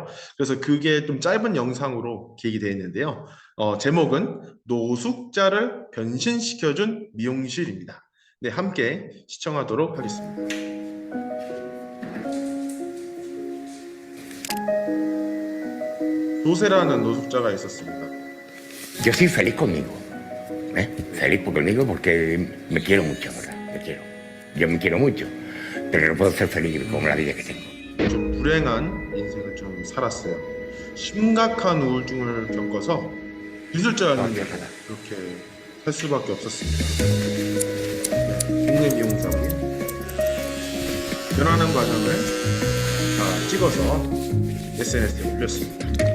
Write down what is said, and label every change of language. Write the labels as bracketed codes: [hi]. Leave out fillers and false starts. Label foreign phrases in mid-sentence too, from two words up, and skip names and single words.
[ko] 그래서 그게 좀 짧은 영상으로 기획이 되어 있는데요. 제목은 노숙자를 변신시켜준 미용실입니다. 네, 함께 시청하도록 하겠습니다. 조세라는 노숙자가 있었습니다. [es] Yo soy feliz conmigo, ¿eh? Feliz conmigo porque me quiero mucho ahora, me quiero. Yo me quiero mucho, pero no puedo ser feliz con la vida que tengo. [ko] 좀 불행한 인생을 좀 살았어요. 심각한 우울증을 겪어서 기술자였는데 그렇게 살 수밖에 없었습니다. 국내 미용사고 변하는 과정을 다 찍어서 SNS에 올렸습니다.